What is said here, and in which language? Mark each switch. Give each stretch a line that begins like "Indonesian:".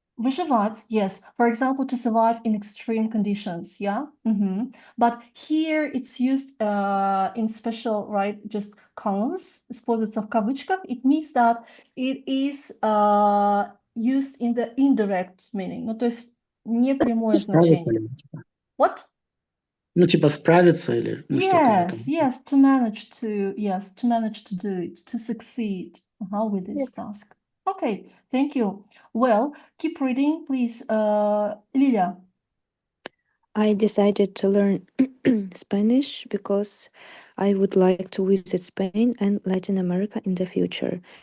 English: Выживать, yes. For example, to survive in extreme conditions, yeah? But here it's used in special, right, just columns,
Russian: используется в кавычках.
English: It means that it is used in the indirect meaning.
Russian: Ну, то есть не прямое значение.
English: What?
Russian: Ну, типа справиться или что-то в этом.
English: Yes, to manage to do it, to succeed with this task. Okay, thank you. Well, keep reading, please, Lilia. I decided to learn Spanish because I would like to visit Spain and Latin America in the future.